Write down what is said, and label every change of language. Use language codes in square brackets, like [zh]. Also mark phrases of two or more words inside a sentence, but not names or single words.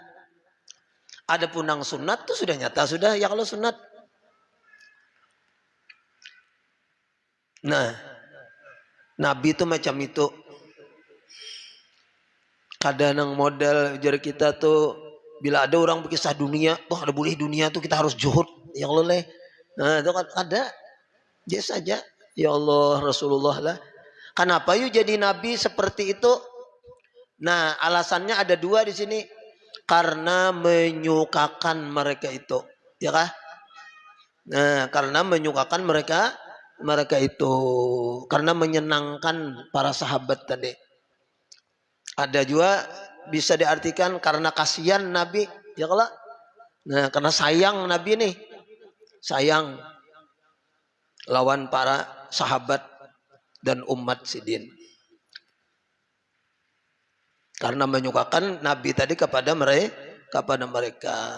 [bjn] Adapun yang sunat tuh sudah nyata sudah ya kalau sunat. Nah, Nabi itu macam itu. Kadang model jar kita tuh bila ada orang berkisah dunia, wah ada boleh dunia tuh kita harus juhud [ar] يا الله. [bjn] Nah, itu kan ada. Biasa saja. [ar] يا الله [bjn] Rasulullah lah. Kenapa yuk jadi Nabi seperti itu? Nah, alasannya ada 2 di sini. Karena menyukakan mereka itu, ya kah? Nah, karena menyukakan mereka itu, karena menyenangkan para sahabat tadi. Ada juga bisa diartikan karena kasihan Nabi, ya kalau. Nah, karena sayang Nabi nih, sayang lawan para sahabat dan umat Sidin. Karena menyukakan Nabi tadi kepada mereka.